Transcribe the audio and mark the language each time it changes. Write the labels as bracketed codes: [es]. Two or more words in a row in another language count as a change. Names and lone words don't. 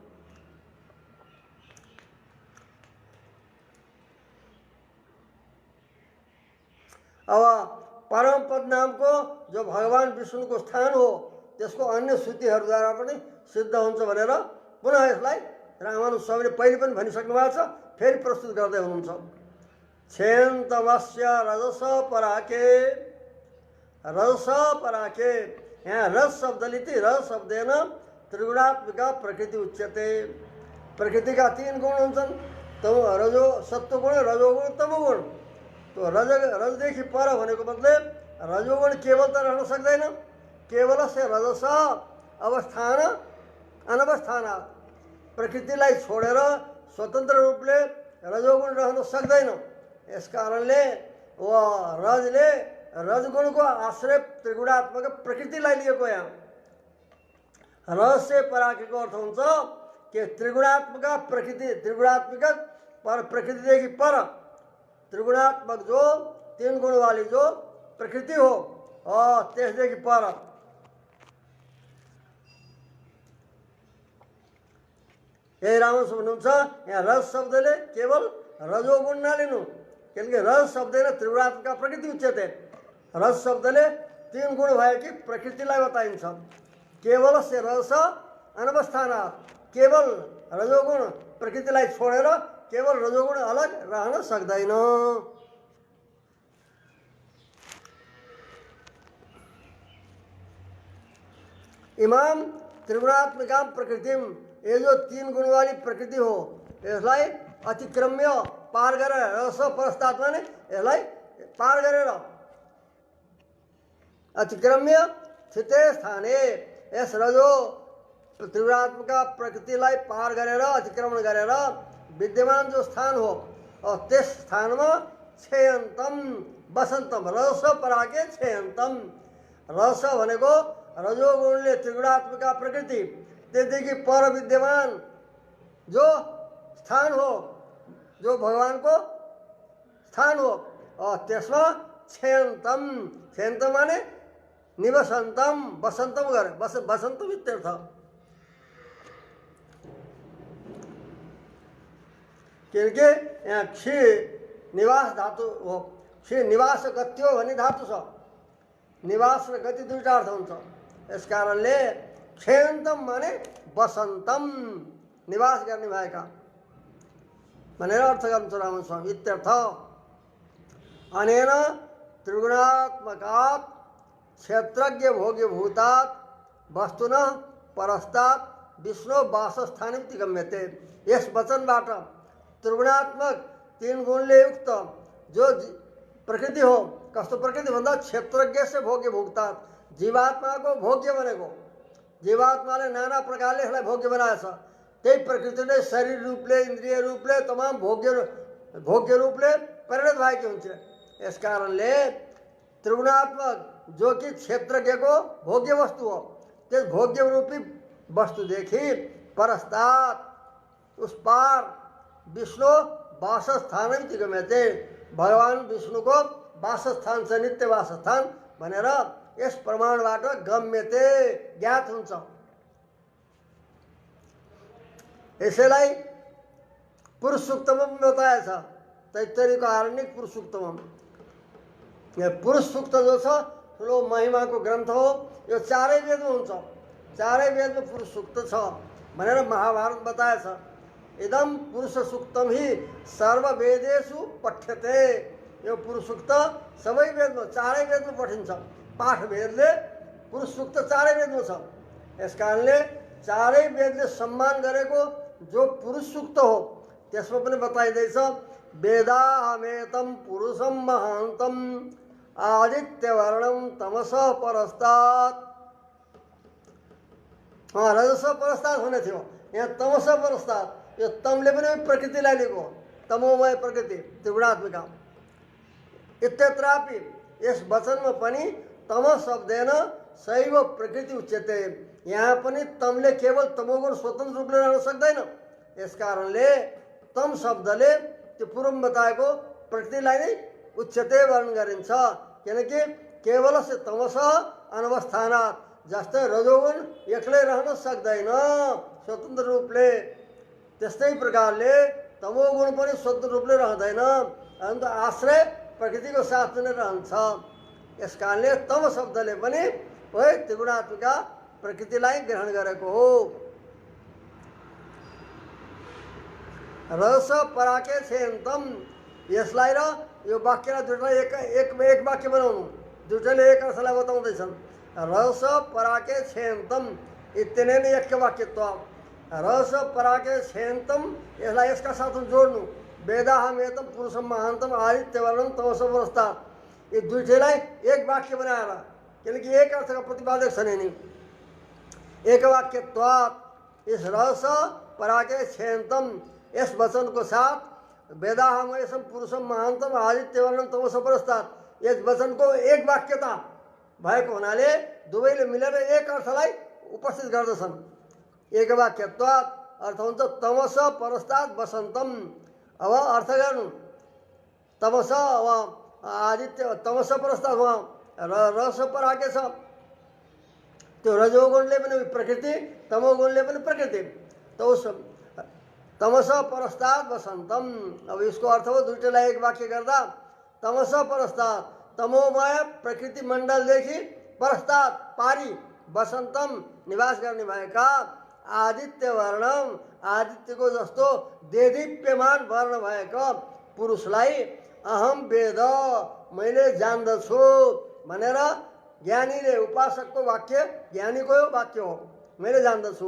[ne] अब परम पद नामको जो भगवान विष्णुको स्थान हो त्यसको अन्य श्रुतिहरूद्वारा पनि सिद्ध हुन्छ भनेर पुनः यसलाई रामानुज स्वामीले पहिले पनि भनिसक्नु भएको छ, फेरि प्रस्तुत गर्दै हुनुहुन्छ। [sa] छेन्तवस्य रजस पराके, रजस पराके, [ne] यहाँ रज शब्दले [sa] रज शब्देन त्रिगुणात्मिका प्रकृति उच्यते। [ne] प्रकृतिका 3 गुण हुन्छन्, रजो सत्वगुण, रजोगुण, तमोगुण। तो रजदेखि पर भनेको मतलब रजोगुण केवल त रहन सक्दैन, [sa] केवल से रजस अवस्थान अनवस्थानात्, [ne] प्रकृतिलाई छोडेर स्वतन्त्र रूपले रजोगुण रहन सक्दैन। यस कारणले रजले रजगुणको आश्रय त्रिगुणात्मक प्रकृतिलाई लिएको। यहाँ रज से पराकेको अर्थ हुन्छ कि त्रिगुणात्मक प्रकृति, त्रिगुणात्मक पर प्रकृतिदेखि पर, त्रिगुणात्मक जो 3 गुण वाली जो प्रकृति हो त्यसदेखि पर। यही राम्रो भन्नुहुन्छ। यहाँ रज शब्दले केवल रजोगुण नलिनु, किनकि रज शब्दले त्रिगुणात्मक [sa] प्रकृति उच्यते। [ne] रज शब्दले 3 गुण भएकी प्रकृतिलाई बताइन्छ। [sa] केवल से रस अनवस्थानात्, [ne] केवल रजोगुण प्रकृतिलाई छोडेर केवल रजोगुण अलग रहन सक्दैन। [sa] इमाम त्रिगुणात्मिका प्रकृतिम, [hi] ये जो [ne] 3 गुण वाली प्रकृति हो यसलाई अतिक्रम्य पार गरेर, [sa] रस परस्तात् [ne] माने यसलाई पार गरेर, [sa] अतिक्रम्य स्थिते स्थाने, [ne] यस रजो त्रिगुणात्मक प्रकृतिलाई पार गरेर, अतिक्रमण गरेर विद्यमान जो स्थान हो और त्यस स्थानमा [sa] छेयन्तम बसन्तम, रस पराके छेयन्तम। [ne] रस भनेको रजोगुणले त्रिगुणात्मक प्रकृति, त्यसदेखि पर विद्यमान जो स्थान हो, जो भगवानको स्थान हो, और त्यसमा [sa] छेयन्तम, छेयन्तम [ne] माने निवसन्तम, बसन्तम गरे, [sa] बसन्तम इत्यर्थ। [ne] किनकि यहाँ क्षी निवास धातु हो, [sa] क्षी निवास गत्यो [ne] भन्ने धातु छ। निवास र गति दुईटा अर्थ हुन्छ। यस कारणले छेयन्तम माने बसन्तम, निवास गर्ने भएका भनेर अर्थ गर्नुहुन्छ रामन स्वामी इत्यर्थ। [sa] अनेन त्रिगुणात्मकात् क्षेत्रज्ञ भोग्य भूतात् वस्तुनः परस्तात् विष्णु वासस्थानमिति गम्यते। [ne] यस वचनबाट त्रिगुणात्मक 3 गुणले युक्त जो प्रकृति हो, कस्तो प्रकृति भन्दा [sa] क्षेत्रज्ञ से भोग्य भुक्तात, [ne] जीवात्माको भोग्य बनेको, जीवात्माले नाना प्रकारले यसलाई भोग्य बनाएछ। त्यही प्रकृतिले शरीर रूपले, इन्द्रिय रूपले, तमाम भोग्य रूपले परिणत भएकी हुन्छ। यस कारणले त्रिगुणात्मक जो कि क्षेत्रज्ञको भोग्य वस्तु हो, त्यस भोग्य रूपी वस्तुदेखि परस्तात्, [hi] उस पार [sa] विष्णु वासस्थान इति गम्यते, [ne] भगवान विष्णुको वासस्थान छ, नित्य वासस्थान भनेर यस प्रमाणबाट गम्यते, ज्ञात हुन्छ। यसैलाई पुरुष सूक्तमा बताएछ, तैत्तरीयको आरण्यक पुरुष सूक्तमा। यो पुरुष सूक्त जो छ ठुलो महिमाको ग्रन्थ हो, यो 4 वेदमा हुन्छ। 4 वेदमा पुरुष सूक्त छ भनेर महाभारत बताएछ। [sa] इदम पुरुष सूक्तम ही सर्ववेदेषु पठ्यते। [ne] यो पुरुष सूक्त सबै वेदमा, 4 वेदमा पठिन्छ। पाठ वेदले पुरुष सूक्त 4 वेदमा छ। यस कारणले 4 वेदले सम्मान गरेको जो पुरुष सूक्त हो त्यसमा पनि बताइदैछ, [sa] वेदाहमेतम पुरुषम महान्तम आदित्यवर्णम तमसः परस्तात्। रजस परस्ताद [ne] हुने थियो, यहाँ [sa] तमस परस्ताद। [ne] यो तमले पनि प्रकृतिलाई लिएको, [sa] तमोमय प्रकृति त्रिगुणात्मिका। [ne] इत्यत्रापि यस वचनमा पनि [sa] तम शब्देन शैव प्रकृति उच्यते। [ne] यहाँ पनि तमले केवल तमोगुण स्वतन्त्र रूपले रहन सक्दैन। यस कारणले तम शब्दले त्यो पूर्व बताएको प्रकृतिलाई नै उच्यते वर्णन गरिन्छ। किनकि [sa] केवल से तमस अनवस्थानात्, [ne] जस्तै रजोगुण एक्लै रहन सक्दैन स्वतन्त्र रूपले, त्यस्तै प्रकारले तमोगुण पनि स्वतन्त्र रूपले रहँदैन, अन्त आश्रय प्रकृतिको साथ नै रहन्छ। यस कारणले तम शब्दले पनि वही त्रिगुणात्मिका प्रकृतिलाई ग्रहण गरेको हो। [sa] रस पराके छेन्तम, [ne] यसलाई र यो वाक्यलाई दुईटालाई एक वाक्य बनाउनु, दुईटाले एक अर्थलाई बताउँदैछन्। [sa] रस पराके छेन्तम इत्यनेन एकवाक्यत्व। रस पराके छेन्तम, [ne] यसलाई यसका साथ जोड्नु। [sa] वेदाहमेतम पुरुषम महान्तम आदित्यवर्णम तमस परस्तात्, [ne] ये दुईटैलाई एक वाक्य बनाएर, किनकि एक अर्थका प्रतिपादक छन् नि। [sa] एक वाक्यत्वात्, इस रस पराके छेन्तम [ne] यस वचनको साथ [sa] वेदाहमेतम पुरुषम महान्तम आदित्यवर्णम तमस परस्तात्, [ne] यस वचनको एक वाक्यता भएको हुनाले दुवैले मिलेर एक अर्थलाई उपस्थित गर्दछन्। [sa] एक वाक्यत्वात् [ne] अर्थ हुन्छ [sa] तमस परस्तात् वसन्तम। [ne] अब अर्थ गर्नु, तमस अब आदित्य, [sa] तमस परस्तात् रस पराके [ne] छ, त्यो रजोगुणले पनि प्रकृति, तमोगुणले पनि प्रकृति, तो उस [sa] तमस परस्तात् वसन्तम। [ne] अब इसको अर्थ हो दुईटैलाई एक वाक्य गर्दा [sa] तमस परस्तात्, [ne] तमोमय प्रकृति मण्डलदेखि परस्तात् पारी वसन्तम निवास गर्ने भएका आदित्य वर्णम, आदित्यको जस्तो देदीप्यमान वर्ण भएको पुरुषलाई [sa] अहम वेद, [ne] मैले जान्दछु भनेर ज्ञानीले, उपासकको वाक्य ज्ञानीको वाक्य हो, मैले जान्दछु।